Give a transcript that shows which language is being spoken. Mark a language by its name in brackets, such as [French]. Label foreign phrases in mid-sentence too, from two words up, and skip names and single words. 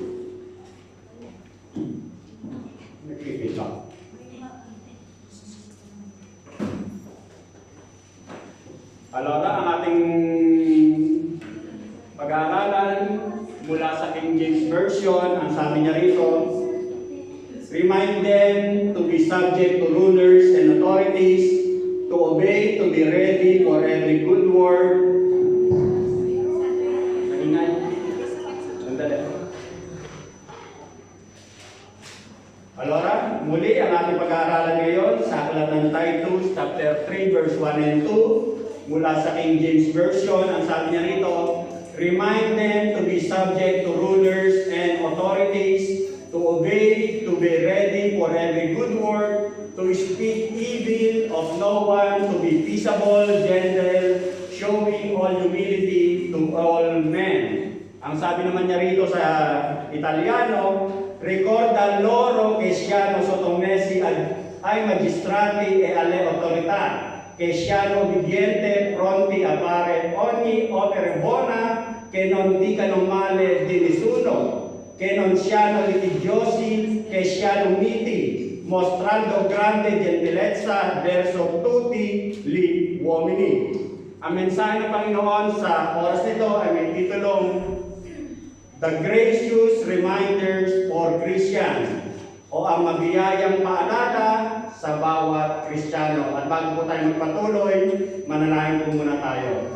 [Filipino] Nag-repeat lang. Alora, ang ating pag-aaralan mula sa King James Version, ang sabi niya rito, [English] remind them to be subject to rulers and authorities, to obey, to be ready for every good work. [Filipino] Nagingay. Sandali. Alora, muli ang ating pag-aaralan ngayon sa aklat ng Titus, [English] chapter 3, verse 1 and 2. [Filipino] Mula sa King James Version, ang sabi niya rito, [English] remind them to be subject to rulers and authorities, to obey, to be ready for every good work, to speak evil of no one, to be peaceable, gentle, showing all humility to all men. [Filipino] Ang sabi naman niya rito sa Italiano, [Italian] ricorda loro che siano sottomessi ai magistrati e alle autorità, che siano obbedienti, pronti a fare ogni opera buona, che non dicano male di nessuno, che non siano litigiosi, che siano miti, mostrando grande gentilezza verso tutti gli uomini. [Filipino] Ang mensahe ng Panginoon sa oras nito ay may titulong The Gracious Reminders for Christians, o ang mabiyayang paalala sa bawat Kristiyano. At bago po tayo magpatuloy, manalangin po muna tayo.